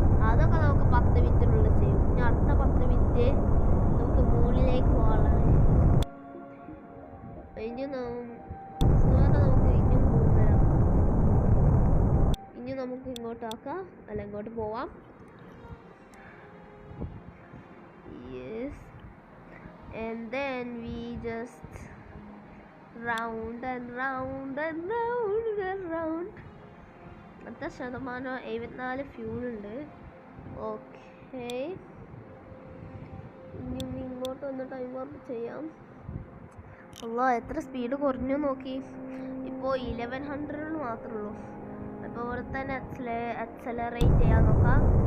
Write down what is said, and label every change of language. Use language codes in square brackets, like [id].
[ml] അതൊക്കെ നമുക്ക് 10 മിനിറ്റിനുള്ളിൽ ചെയ്യും. ഇനി അടുത്ത 10 മിനിറ്റ് നമുക്ക് മുകളിലേക്ക് പോകാനുള്ളത്. ഇനി നമുക്ക് ഇനിയും കൂടുതലാക്കാം. ഇനി നമുക്ക് ഇങ്ങോട്ടാക്കാം, അല്ല ഇങ്ങോട്ട് പോവാം. [en] Yes, and then we just round and round and round and round. [ml] എത്ര ശതമാനം? 74 ഫ്യൂൾ ഉണ്ട്. ഓക്കെ, ഇനി ഇങ്ങോട്ട് വന്ന് ടൈം വർക്ക് ചെയ്യാം. അല്ലോ എത്ര സ്പീഡ് കുറഞ്ഞു നോക്കി. ഇപ്പോൾ 1100 മാത്രമേ ഉള്ളൂ. അപ്പോൾ ഇവിടെ തന്നെ അക്സലറേറ്റ് ചെയ്യാൻ നോക്കാം.